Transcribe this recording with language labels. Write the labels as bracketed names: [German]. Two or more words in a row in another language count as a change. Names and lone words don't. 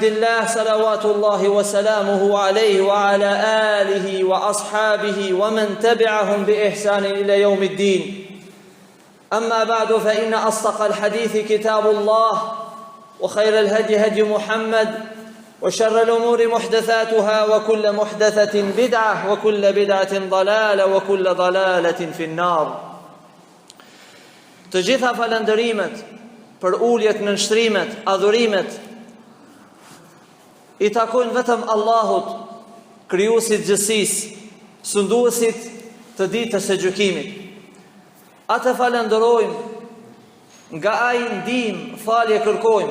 [Arabic] الله صلوات الله وسلامه عليه وعلى آله وأصحابه ومن تبعهم بإحسان إلى يوم الدين أما بعد فإن أصدق الحديث كتاب الله وخير الهدي هدي محمد وشر الأمور محدثاتها وكل محدثة بدعة وكل بدعة ضلالة وكل ضلالة في النار. [Albanian] Të gjitha falëndërimet për uljet në nshtrimet, adhurimet i takojnë vetëm Allahut, krijuesit gjithësisë, sunduesit të ditës së gjykimit. Atë falenderojmë, nga ai ndihmë, falje kërkojmë.